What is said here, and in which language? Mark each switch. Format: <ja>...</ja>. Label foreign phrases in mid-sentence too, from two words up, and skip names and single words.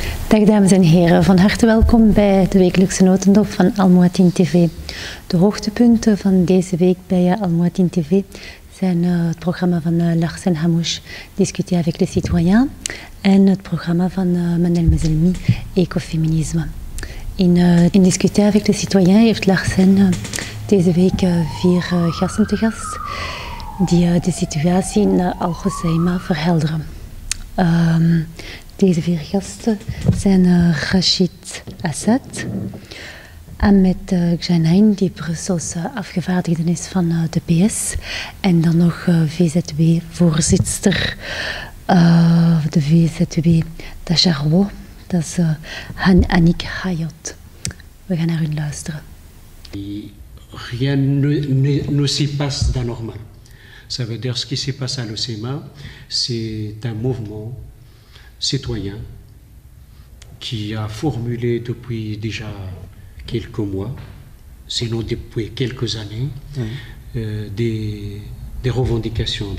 <nl>Dag dames en heren, van harte welkom bij de wekelijkse notendop van Al Mouadine TV. De hoogtepunten van deze week bij Al Mouadine TV zijn het programma van Larsen Hamouche,</nl> <fr>Discuter avec les citoyens,</fr> <nl>en het programma van Manel Mezelmi, Ecofeminisme. In Discuter avec les citoyens heeft Larsen deze week 4 gasten te gast die de situatie in Al Hoceima verhelderen. Deze 4 gasten zijn Rachid Assad, Ahmed Ghanaim, die Brussels afgevaardigde is van de PS, en dan nog VZW-voorzitter, de VZW Tacharwo, dat is Annick Hayot. We gaan naar hun luisteren.</nl> <fr>Rien ne s'y passe d'anormal. Ça veut dire ce qui s'est passé à l'Hoceima, c'est un mouvement citoyen qui a formulé depuis déjà quelques mois, sinon depuis quelques années, des revendications.</fr>